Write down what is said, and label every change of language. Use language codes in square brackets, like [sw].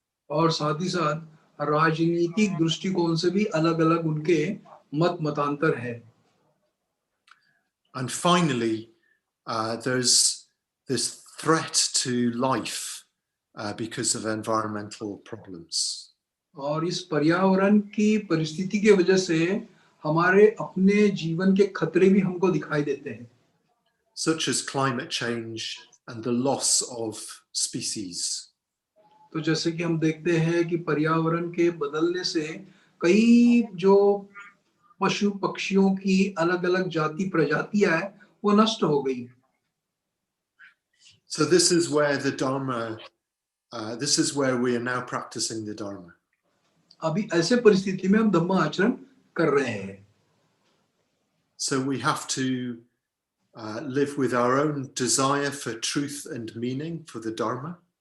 [hi] और साथ ही साथ राजनीतिक दृष्टिकोण से भी अलग-अलग उनके मतांतर है. [en] And finally, there's this threat to life because of environmental problems. [hi] और इस पर्यावरण की परिस्थिति की वजह से हमारे अपने जीवन के खतरे भी हमको दिखाई देते हैं. [en] Such as climate change and the loss of species. [hi] तो जैसे कि हम देखते हैं कि पर्यावरण के बदलने से कई जो पशु पक्षियों की अलग-अलग जाति प्रजातियां हैं वो नष्ट हो गई. [en] So this is where the Dharma, this is where we are now practicing the Dharma. [hi] अभी ऐसे परिस्थिति में हम धम्म आचरण कर रहे हैं. [en] So we have to live with our own desire for truth and meaning for the Dharma.